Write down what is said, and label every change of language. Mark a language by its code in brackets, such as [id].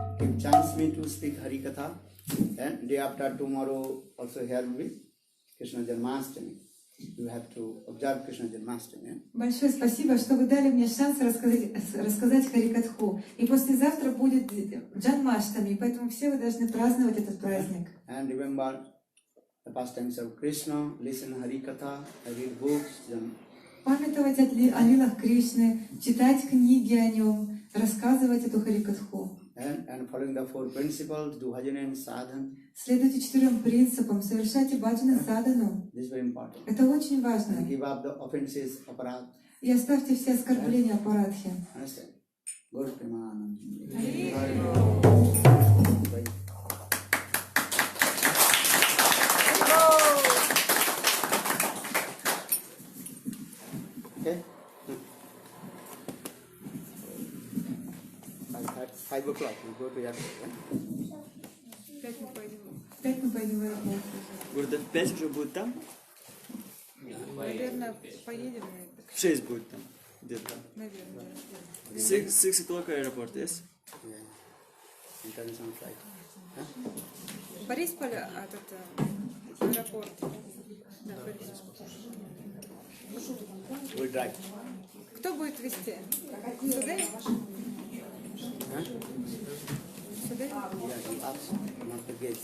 [en] Give chance me to speak Hari Katha. And day after tomorrow also here will be Krishna Janmashtami. You have to observe Krishna Janmashtami. [ru] Большое спасибо, что вы дали мне шанс рассказать Харикатху. И послезавтра будет Джанмаштами, поэтому все вы должны праздновать этот праздник. [en] And remember the pastimes of Krishna, listen Hari Katha, read books, [ru] Памятовать о лилах Кришны, читать книги о нем, рассказывать эту Харикатху. [en] and following the four principles, do bhajan and sadhan. [ru] Следуйте 4 принципам, совершайте баджан и садану. [en] This is very important. [ru] Это очень важно. [en] And give up the offenses, aparad. [ru] И оставьте все оскорбления аппаратхи. [en] Understand? Guru Premanand. Okay? 5 o'clock, we go to Yatra. [ru] Опять мы пойдем в аэропорт. Гурден 5 уже будет там? Наверное, поедем. В 6 будет там, где-то. Наверное. [en] 6 o'clock аэропорт, yes? Yeah. International flight. Huh? [ru] Борисполь, аэропорт. Да, Борисполь. [en] We'll drive. [ru] Кто будет вести? Сударь? Сударь?